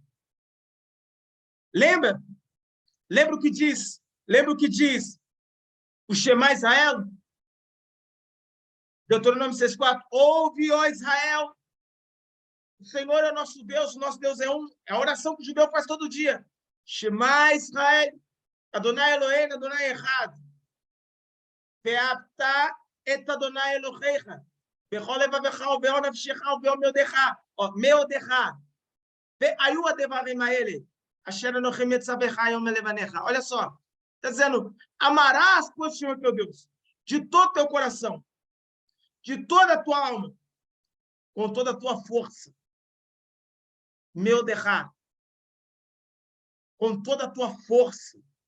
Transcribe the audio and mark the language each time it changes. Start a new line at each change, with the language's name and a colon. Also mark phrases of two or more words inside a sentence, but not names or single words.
Portuguese: Lembra? Lembra o que diz? Lembra o que diz o Shema Israel? Deuteronômio 6,4. Ouve, ó Israel, o Senhor é nosso Deus é um. É a oração que o judeu faz todo dia.
Hebrew: שמע ישראל אדני אלהינו אדני אחד. ואהבת את אדני אלהיך. בכל לבבך ובכל נפשך וביום מאודיך. והיו הדברים האלה, אשר אנוכי מצווך היום מלבניך.
Portuguese: Olha só, está dizendo, amarás o Senhor teu Deus, de todo teu coração, de toda a tua alma, com toda a tua força. Meodecha. com toda a tua força.